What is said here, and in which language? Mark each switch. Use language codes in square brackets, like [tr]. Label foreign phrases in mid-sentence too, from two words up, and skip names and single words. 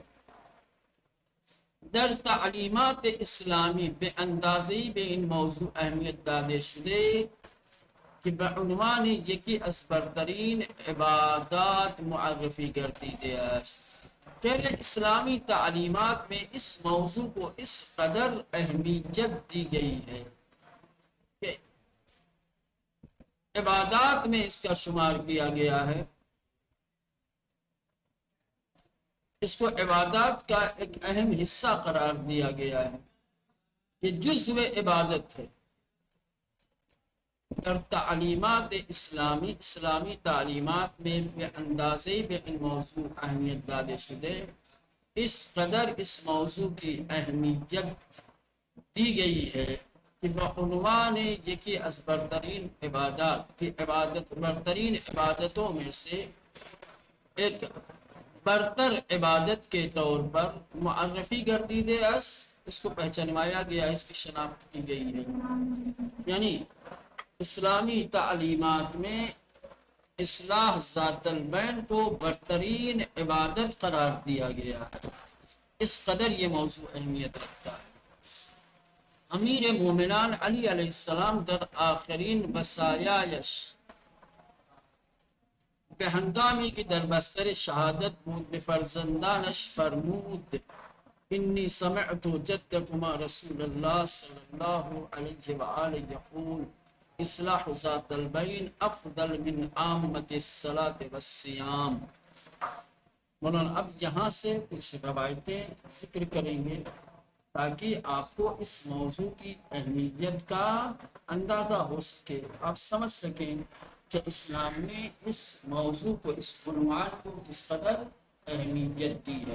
[fa] در تعلیمات اسلامی بے اندازی به این موضوع اهمیت داده شده که به عنوان یکی از برترین عبادات معرفی گردیده است۔ [ur] پھر اسلامی تعلیمات میں اس موضوع کو اس قدر اہمیت دی گئی ہے کہ عبادات میں اس کا شمار کیا گیا ہے، اس کو عبادات کا ایک اہم حصہ قرار دیا گیا ہے، یہ جزو عبادت ہے۔ [fa] در تعلیمات اسلامی [ur] تعلیمات میں [fa] بے اندازے بے ان موضوع اہمیت داده شده، [ur] اس قدر اس موضوع کی اہمیت دی گئی ہے کہ [fa] بعنوان یکی از برترین عبادات [ur] کی برترین عبادتوں میں سے ایک برتر عبادت کے طور پر [fa] معرفی گردیده است، [ur] اس کو پہچانوایا گیا، اس کی شناخت کی گئی ہے۔ یعنی اسلامی تعلیمات میں اصلاح ذات البین کو برترین عبادت قرار دیا گیا ہے، اس قدر یہ موضوع اہمیت رکھتا ہے۔ [fa] امیر مومنان علی علیہ السلام در آخرین وصایایش به هنگامی که در بستر شهادت بود به فرزندانش فرمود [ar] انی سمعت جدکما رسول الله صلی الله علیه و آله یقول اصلاح ذات البین افضل من عامة الصلاة والصیام۔ [ur] مولانا اب یہاں سے کچھ روایتیں ذکر کریں گے تاکہ آپ کو اس موضوع کی اہمیت کا اندازہ ہو سکے، آپ سمجھ سکیں کہ اسلام نے اس موضوع کو، اس عنوان کو کس قدر اہمیت دی ہے۔